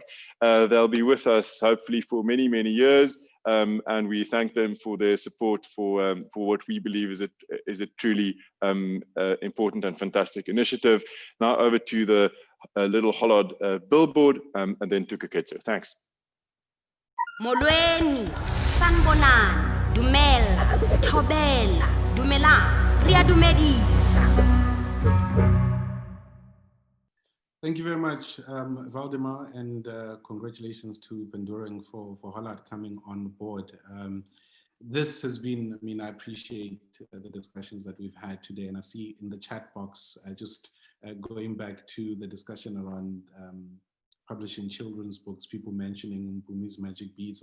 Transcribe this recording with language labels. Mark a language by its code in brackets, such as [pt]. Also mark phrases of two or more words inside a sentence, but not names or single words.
[en] They'll be with us hopefully for many, many years. And we thank them for their support for what we believe is a truly important and fantastic initiative. Now over to the little Hollard billboard and then to Koketso. Thanks. [xh] Molweni, sanibonani, [nso] dumela, thobela, dumelang, ria dumedisa. [en] Thank you very much, Valdemar, and congratulations to Pendoring for Hollard coming on board. This has been, I mean, I appreciate the discussions that we've had today, and I see in the chat box, just going back to the discussion around publishing children's books, people mentioning Mpumi's Magic Beads.